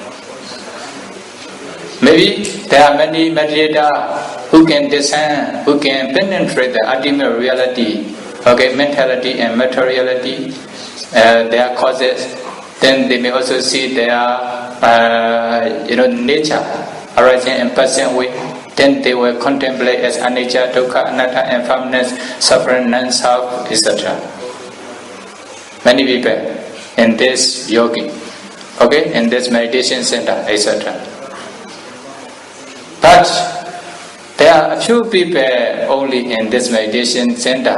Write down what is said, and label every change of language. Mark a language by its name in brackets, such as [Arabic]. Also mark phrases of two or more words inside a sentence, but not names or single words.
[English] Maybe there are many meditators who can discern, who can penetrate the ultimate reality. Okay, mentality and materiality, their causes. Then they may also see their, nature arising in person way. Then they will contemplate as [Pali] anicca, dukkha, anatta, [English] impermanence, suffering, non-self, etc. Many people in this yogi, okay, in this meditation center, etc. But there are a few people only in this meditation center.